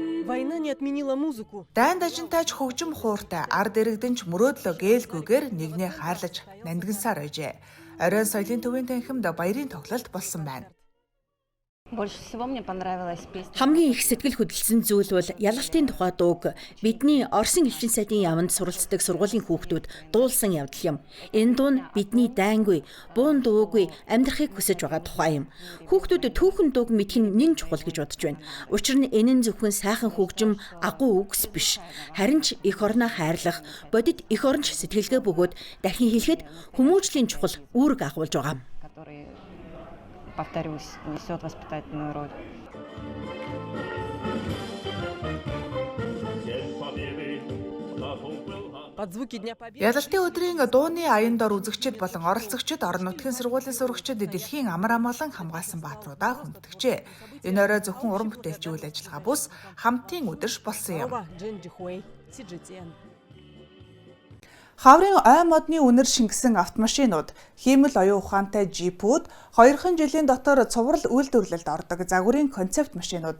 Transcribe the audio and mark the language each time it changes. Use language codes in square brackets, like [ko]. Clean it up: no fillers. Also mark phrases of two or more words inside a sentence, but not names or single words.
[ru] Война не отменила музыку. [mn] Дайн дажинтайч хөгжим хууртай ард иргэдэнч мөрөөдлөө гээйлгүйгээр нэгнээ хайрлаж нандинсаар байжээ. Оройн соёлын төвийн танхимд баярын тоглолт болсон байна. [ru] Больше всего мне понравилась песня. [mn] Хамгийн их сэтгэл хөдлөсөн зүйл бол ялалтын тухай дууг бидний Оросын элчин сайдын яамд суралцдаг сургуулийн хүүхдүүд дуулсан явдал юм. Энэ дуу нь бидний дайнгүй, буун дуугүй амьдрахыг хүсэж байгаа тухай юм. Хүүхдүүд түүхэн дууг мэдэх нь нэн чухал гэж бодож байна. Учир нь энэ нь зөвхөн сайхан хөгжим, агуу үгс биш. Харин ч эх орноо хайрлах, бодит эх оронч сэтгэлгээ бөгөөд дахин хэлэхэд хүмүүжлийн чухал үүрэг агуулж байгаа. [ru] Который, повторюсь, несет воспитательную роль. Под звуки Дня Победы. [mn] Ялалтын өдрийн дууны аян дор үзэгчид болон оролцогчид орон нутгийн сургуулийн сурагчид дэлхийн амар амгалан хамгаалсан баатруудаа хүндэтгэжээ. Энэ орой зөвхөн уран бүтээлч үйл ажиллагаа бус хамтын өдөрш болсон юм. Джин Жихуэй, Си Житян. Хаврын ой модны үнэр шингэсэн автомашинууд, хиймэл оюун ухаантай жипүүд, 2 жилийн дотор цуврал үйлдвэрлэлд ордог загварын концепт машинууд.